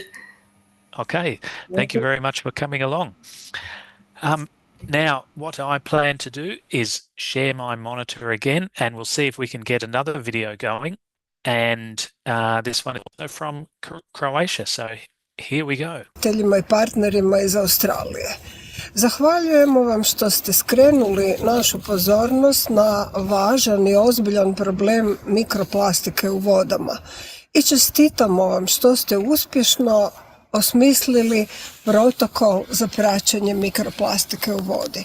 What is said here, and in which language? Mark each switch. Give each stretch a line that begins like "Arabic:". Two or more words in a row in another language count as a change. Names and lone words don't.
English: Okay, thank you very much for coming along. Now, what I plan to do is share my monitor again, and we'll see if we can get another video going. And this one is also from Croatia. So here we go.
Croatian: I partnerima iz Australije. Zahvaljujemo vam što ste skrenuli našu pozornost na važan i ozbiljan problem mikroplastike u vodama. I čestitamo vam što ste uspješno osmislili protokol za praćenje mikroplastike u vodi.